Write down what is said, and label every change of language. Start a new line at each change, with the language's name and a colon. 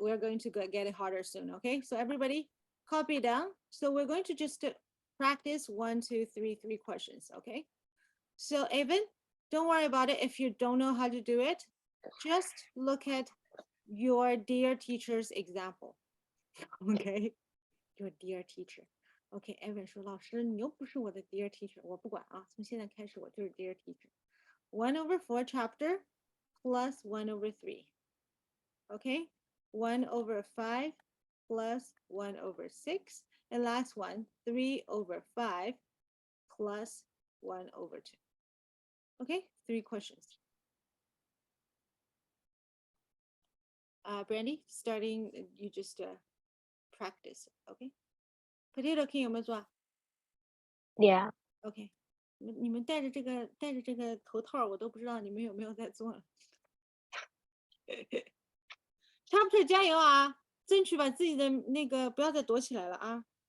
English: We're going to get it harder soon. Okay, so everybody copy down. So we're going to just practice 1, 2, 3, 3 questions. Okay. So Evan, don't worry about it. If you don't know how to do it, just look at your dear teacher's example. Okay, your dear teacher.
Chinese: Okay, Evan 说老师，你又不是我的
English: dear teacher，
Chinese: 我不管啊，从现在开始我就是 dear teacher。
English: 1/4 chapter plus 1/3. Okay, 1/5 plus 1/6, and last one 3/5 plus 1/2. Okay, 3 questions. Brandy, starting, you just practice. Okay.
Chinese: Potato King 有没有做啊
English: Yeah.
Chinese: ？OK，你们戴着这个头套，我都不知道你们有没有在做了。 Chapter 加油啊！争取把自己的那个不要再躲起来了啊！